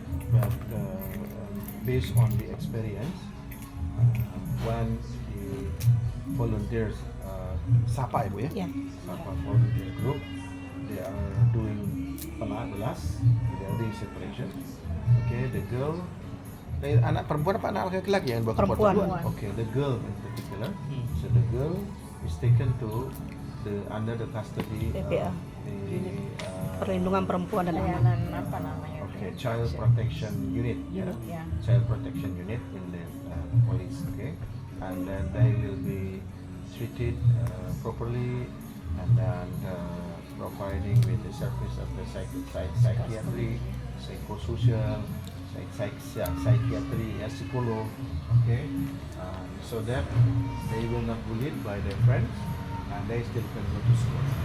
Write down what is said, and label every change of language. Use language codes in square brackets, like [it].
[en] But based on the experience, when the volunteers, SAPA [id] ibu ya, Ya. [en] SAPA volunteer group, they are doing belas, they are doing separation. Okay, the girl. [id] Anak perempuan apa anak laki-laki yang bawa Perempuan. [en] Okay, the girl in particular. So the girl is taken to under the custody [id] PPA. [en] of the [id] Perlindungan perempuan dan anak. Layanan apa namanya? [en] okay, child protection unit. Unit, Yeah. yeah. Child protection unit in the police. Okay, and then they will be treated properly, and then providing with the service of the psychiatry, psychosocial, psychiatry, psikolog, okay, so that they will not bullied by their friends and they still can go to school.